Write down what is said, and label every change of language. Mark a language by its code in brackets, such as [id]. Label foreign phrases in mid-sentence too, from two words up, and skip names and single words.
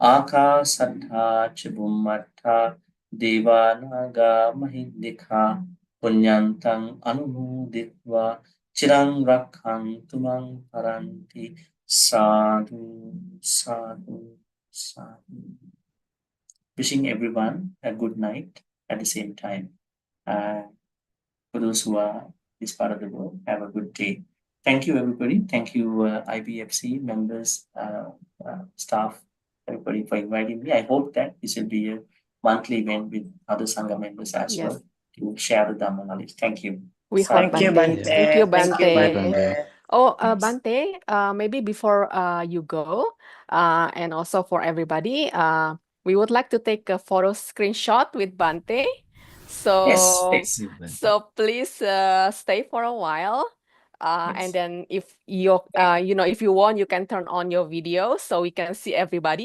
[pi] Akasattha ca Bhummattha Devanaga Mahindika Punyantang Anumuditva Chirang Rakhantu Mang Paranti Sadhu Sadhu Sadhu. [en] Wishing everyone a good night at the same time. For those who are this part of the world, have a good day. Thank you, everybody. Thank you, IBFC members, staff, everybody for inviting me. I hope that this will be a monthly event with other Sangha members as Yes. well to share the Dhamma knowledge. Thank you. We hope, Thank you, Bante. Bante. Thank you, Thank you, Bante. Bante. Oh, Yes. Bante, maybe before you go, and also for everybody, we would like to take a photo screenshot with Bante. So, Yes, yes. so please stay for a while. And Yes. then if you if you want, you can turn on your video so we can see everybody.